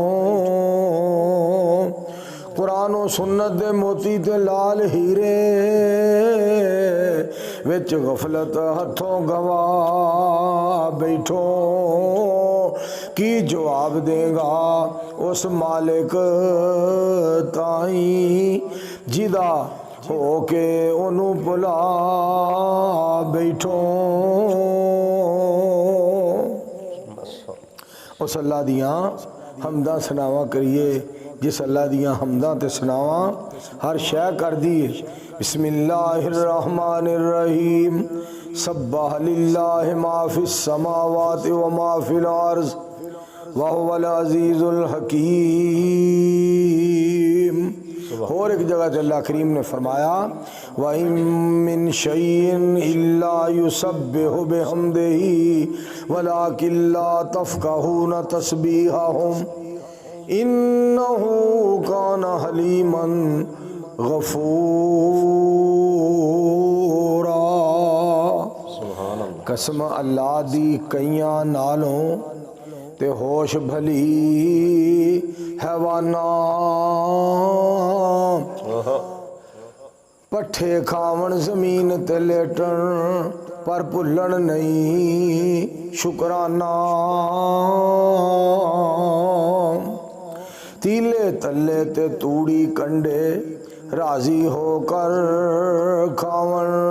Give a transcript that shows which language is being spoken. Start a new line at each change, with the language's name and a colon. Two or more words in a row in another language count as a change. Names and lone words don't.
Punjabi: قرآن تے سنت دے موتی تے لال ہیرے وچ غفلت ہتھوں گوا بیٹھو کی جواب دیگا اس مالک تائیں جیدا ہو کے اونوں بھلا بیٹھو. اس اللہ دیاں حمداں ثناواں کریے جس اللہ دیاں حمداں تے ثناواں ہر شے کر دی ہے.
Arabic: بسم الله الرحمن الرحيم سبح لله ما في السماوات وما في الأرض وهو العزيز الحكيم.
Urdu: اور ایک جگہ اللہ کریم نے فرمایا
Arabic: وإن من شيء إلا يسبح بحمده ولكن لا تفقهون تسبيحهم إنه كان حليما غفورا.
Punjabi: قسم اللہ دی کئیاں نالوں تے ہوش بھلی حیواناں پٹھے کھاون زمین تے لیٹن پر بھلن نہیں شکرانہ تیلے تلے تے توڑی کنڈے راضی ہو کے کھاون